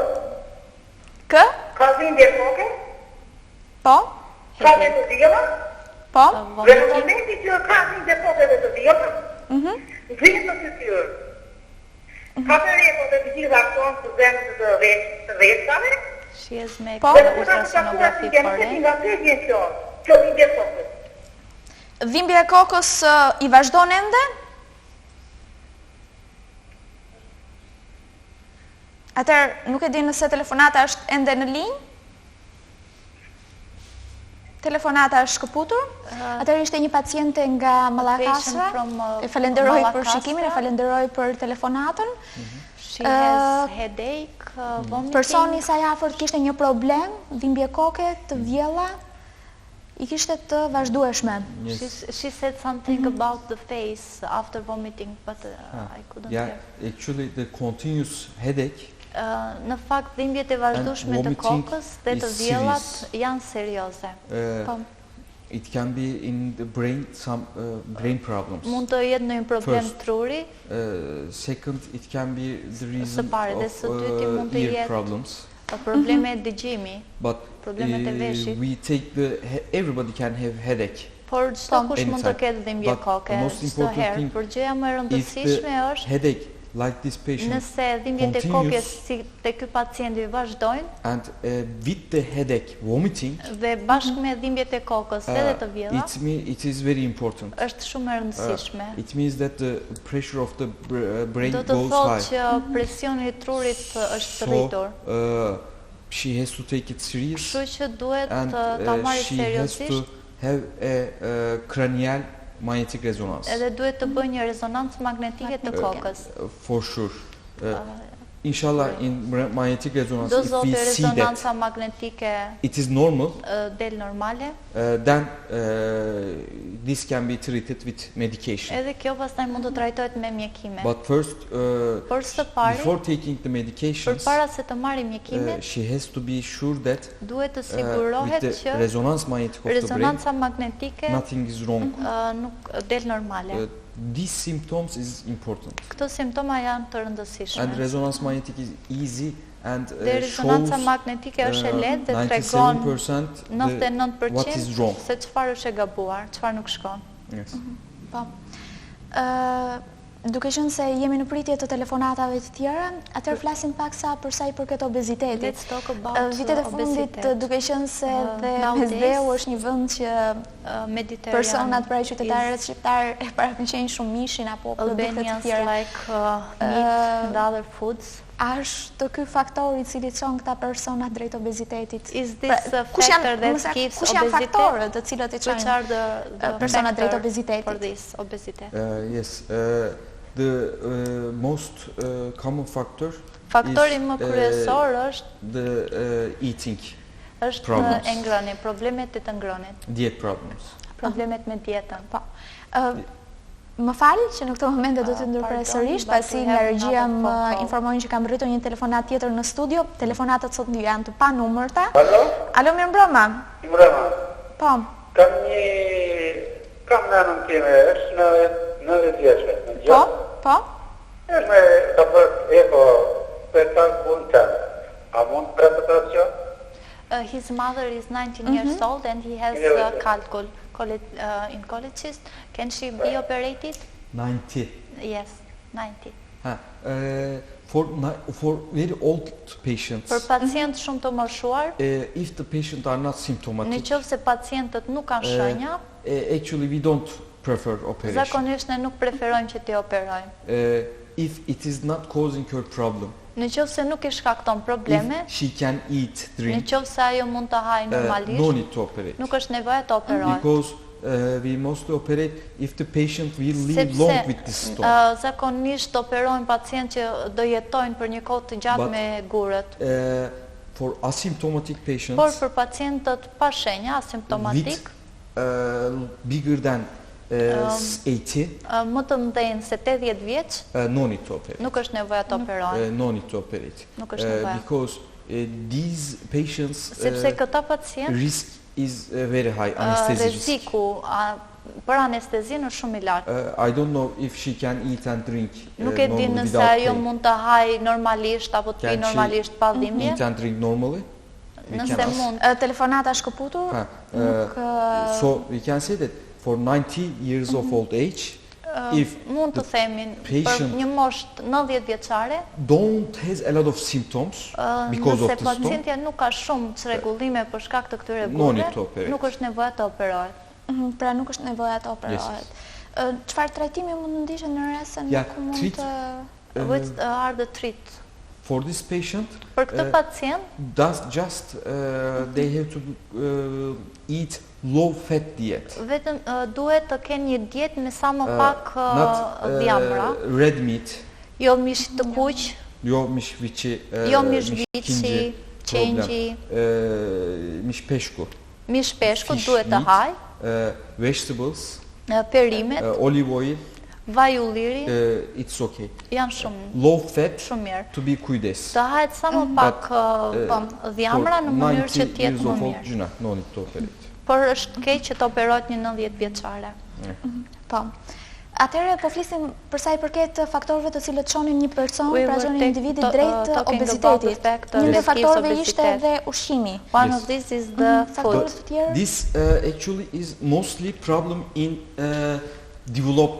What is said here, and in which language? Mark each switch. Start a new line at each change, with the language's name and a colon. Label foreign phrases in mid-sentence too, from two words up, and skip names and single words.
Albanian: Kë? Ka dhimbje koke? Po. Ka dhe të dhjela? Po. Dhe në momenti që ka dhimbje koke dhe të dhjela, dhimbje të të tjërë. Ka të reko dhe të gjitha tonë të zemë të veshave?
English: She has make
Albanian: Po.
English: ultrasonography for it.
Albanian: Nga të dhjën kjo dhimbje koke. Dhimbja e kokës i vazhdon ende? Atëherë, nuk e di nëse telefonata është ende në linjë? Telefonata është shkëputur? Atëherë ishte një paciente nga Mallakastra. E falenderoj për shikimin, e falenderoj për telefonatën.
English: She has headache, vomiting.
Albanian: Personi sa i afërt kishte një problem, dhimbje koke, të vjella, i kishte të vazhdueshme.
English: She said something about the face after vomiting, but I couldn't yeah, hear. actually the continuous headache
Albanian: Në fakt, dhimbjet e vazhdueshme të
English: vomiting
Albanian: kokës dhe të
English: is
Albanian: vjellat
English: serious.
Albanian: janë serioze. Po.
English: it can be in the brain, some brain problems.
Albanian: Mund të jetë ndonjë problem
English: First,
Albanian: truri.
English: Second, it can be the
Albanian: Së
English: reason
Albanian: pari dhe së dyti mund
English: of
Albanian: të
English: ear
Albanian: jetë
English: problems.
Albanian: Probleme dëgjimi.
English: But
Albanian: Problemet e veshit.
English: we take everybody can have headache.
Albanian: Por çdo kush mund të
English: anytime.
Albanian: ketë dhimbje
English: But
Albanian: koke
English: the most
Albanian: çdo
English: important
Albanian: herë.
English: thing,
Albanian: Por gjëja më e
English: If
Albanian: rëndësishme
English: the
Albanian: është
English: headache like this patient
Albanian: nëse dhimbjet e
English: continues
Albanian: kokës si te ky pacienti vazhdojnë
English: and with the headache vomiting,
Albanian: dhe bashkë me dhimbjet e kokës edhe të vjella,
English: it is very important.
Albanian: është shumë e rëndësishme.
English: It means that the pressure of the brain
Albanian: Do të
English: goes
Albanian: thotë
English: high.
Albanian: që presioni i trurit është rritur.
English: She has to take it serious
Albanian: Kështu që duhet
English: and
Albanian: ta marrë
English: she has to
Albanian: seriozisht
English: have a cranial magnetic resonance.
Albanian: edhe duhet të bëjë një rezonancë magnetike të kokës.
English: For sure. Inshallah, in magnetic resonance,
Albanian: Do
English: if
Albanian: zotë
English: we see that
Albanian: rezonanca magnetike
English: it is normal,
Albanian: del normale,
English: then this can be treated with medication.
Albanian: edhe kjo pastaj mund të trajtohet me mjekime.
English: But first,
Albanian: Por së pari,
English: before taking the medications,
Albanian: përpara se të marrë mjekimin,
English: she has to be sure that
Albanian: duhet të
English: with
Albanian: sigurohet
English: the
Albanian: që
English: resonance magnetic of the brain,
Albanian: rezonanca magnetike
English: nothing is wrong.
Albanian: nuk del normale.
English: These symptoms is important.
Albanian: Këto simptoma janë të
English: And
Albanian: rëndësishme.
English: resonance magnetic is easy and
Albanian: Dhe rezonanca
English: shows
Albanian: magnetike është e lehtë dhe tregon
English: 97% what is wrong.
Albanian: 99% se çfarë është e gabuar, çfarë nuk shkon.
English: Yes.
Albanian: Po. Duke qenë se jemi në pritje të telefonatave të tjera, atëherë flasim pak sa për sa i përket obezitetit.
English: Let's talk about
Albanian: Vitet e fundit,
English: obesitet.
Albanian: duke qenë se dhe
English: Nowadays,
Albanian: Mesdheu është një vend që
English: Mediterranean
Albanian: personat pra qytetarët
English: is-
Albanian: shqiptar e paraqejnë shumë mishin apo produkte të
English: Albanians
Albanian: tjera.
English: like meat and other foods.
Albanian: A është ky faktori i cili çon këta persona drejt obezitetit?
English: Is this a
Albanian: kush janë-
English: factor that
Albanian: mëse,
English: gives
Albanian: kush janë
English: obesitet?
Albanian: faktorët të cilët e
English: Which
Albanian: çojnë
English: are the
Albanian: persona drejt
English: factor
Albanian: obezitetit?
English: for this obesitet? Yes. The most common factor
Albanian: Faktori
English: is
Albanian: më kryesor është
English: eating
Albanian: në ngrënie, problemet e të ngrënit,
English: diet problems.
Albanian: problemet me dietën. Po. Më falë që në këtë momente do të ndërprej
English: pardon,
Albanian: sërish,
English: but
Albanian: pasi
English: we
Albanian: nga
English: have
Albanian: regjia
English: another
Albanian: më
English: phone call.
Albanian: informojnë që kam rritur një telefonat tjetër në studio. Telefonatët sot janë të pa numërta. Alo? Alo, mirëmbrëma. Mbrëma, Po. kam nënën time, është në 90 vjeçme. Po. Po. Është me ka bërë eko për ta punë të. A mund të bëhet operacion?
English: His mother is 19 years old and he has calcul in cholecyst. Can she be operated? 90. Yes, 90. For very old patients,
Albanian: Për pacientë shumë të moshuar,
English: if the patient are not
Albanian: në
English: symptomatic,
Albanian: qoftë se pacientët nuk kanë shenja,
English: actually we don't prefer operation.
Albanian: Zakonisht ne nuk preferojmë që t'i operojmë.
English: If it is not causing her problem,
Albanian: Në qoftë se nuk i shkakton probleme,
English: if she can eat,
Albanian: në
English: drink,
Albanian: qoftë se ajo mund të hajë
English: no
Albanian: normalisht,
English: need to operate.
Albanian: nuk është nevojë të operojë.
English: Because we mostly operate if the patient will live long with this stone.
Albanian: Zakonisht operojnë pacient që do jetojnë për një kohë të gjatë
English: But,
Albanian: me gurët.
English: For asymptomatic patients,
Albanian: Por për pacientët pa shenja asimptomatik,
English: bigger than 80,
Albanian: më të mëdhenj se 80 vjeç,
English: no need to operate.
Albanian: nuk është nevojë të operojnë.
English: No need to operate.
Albanian: Nuk është nevojë.
English: Because these patients
Albanian: Sepse këta pacient
English: risk is very high, anesthesia risk.
Albanian: rreziku për anestezinë është shumë i lartë.
English: I don't know if she can eat and drink
Albanian: Nuk e di
English: normally
Albanian: nëse
English: without
Albanian: ajo
English: pain.
Albanian: mund të hajë normalisht apo të pi
English: Can she
Albanian: normalisht pa dhimbje.
English: Eat and drink normally? We
Albanian: Nëse
English: can ask.
Albanian: mund. Telefonata shkëputur, nuk...
English: So we can say that for 90 years of old age, if
Albanian: Mund të
English: the
Albanian: themi për
English: patient
Albanian: një moshë 90 vjeçare,
English: don't has a lot of symptoms because of
Albanian: nëse
English: the stone,
Albanian: pacientja nuk ka shumë çrregullime për shkak të këtyre
English: No need to
Albanian: gurëve,
English: operate.
Albanian: nuk është nevojë të operohet. Pra nuk është nevoja të operohet. Çfarë trajtimi mund të ndishet në rast se
English: Yeah,
Albanian: nuk mund
English: treat-
Albanian: të...
English: Which are the treat? for this patient,
Albanian: Për këtë pacient,
English: they have to eat low fat diet.
Albanian: vetëm duhet të kenë një dietë me sa më pak
English: Not
Albanian: dhjamra,
English: red meat,
Albanian: jo mish të kuq, jo mish viçi, jo mish viçi, qengji, mish peshku, mish peshku
English: fish
Albanian: duhet të
English: meat,
Albanian: haj,
English: vegetables,
Albanian: perimet,
English: olive oil,
Albanian: vaj ulliri,
English: it's okay.
Albanian: janë shumë
English: Low fat
Albanian: mirë.
English: to be kujdes.
Albanian: Të hahet sa më pak dhjamra në mënyrë që të jetë më mirë. Gjuna,
English: no need to operate.
Albanian: Por është keq që të operohet një 90 vjeçare. Po. Atëherë po flisim për sa i përket faktorëve të cilët çonin një person,
English: We
Albanian: pra
English: were
Albanian: çonin individit
English: talking
Albanian: drejt
English: about the
Albanian: obezitetit.
English: fact
Albanian: Një nga
English: that
Albanian: faktorëve
English: gives
Albanian: ishte
English: obesitet.
Albanian: edhe ushqimi.
English: One Yes. of these is the
Albanian: Faktorët
English: food.
Albanian: të tjerë?
English: This actually is mostly problem in developed